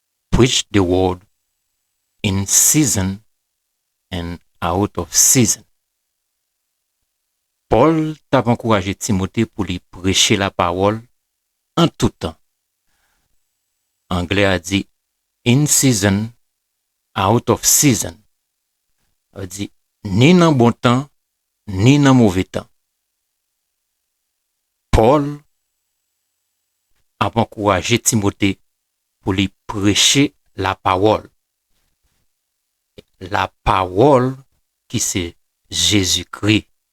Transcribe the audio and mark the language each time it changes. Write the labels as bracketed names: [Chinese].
[English] Preach the word in season and out of season. [French] Paul t'a encouragé Timothée pour lui prêcher la parole en tout temps. Anglais a dit [English] in season, out of season. [French] A dit ni dans bon temps, ni dans mauvais temps. Paul a encouragé Timothée pour lui prêcher la parole. La parole qui c'est Jésus-Christ.